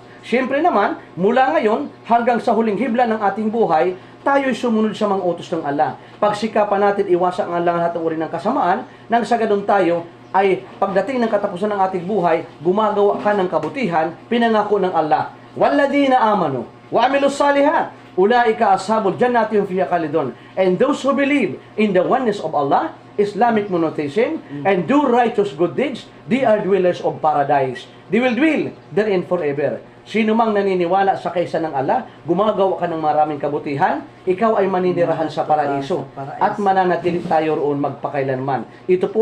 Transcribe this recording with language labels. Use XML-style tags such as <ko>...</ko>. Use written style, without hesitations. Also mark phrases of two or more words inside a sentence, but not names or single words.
<tl>Siyempre naman, mula ngayon hanggang sa huling hibla ng ating buhay, tayo'y sumunod sa mga utos ng Allah. Pagsikapan natin iwasan ang lahat ng uri ng kasamaan, nang sa ganun tayo ay pagdating ng katapusan ng ating buhay, gumagawa ka ng kabutihan, pinangako ng Allah.</tl> <ar>والذين آمنوا وعملوا الصالحات أولئك أصحاب الجنة هم فيها خالدون.</ar> <en>And those who believe in the oneness of Allah, Islamic monotheism, and do righteous good deeds, they are dwellers of paradise. They will dwell therein forever.</en> <tl>Sino mang naniniwala sa kaisa ng Allah, gumagawa ka ng maraming kabutihan, ikaw ay maninirahan sa paraiso. At mananatili tayo roon magpakailanman. Ito po</tl>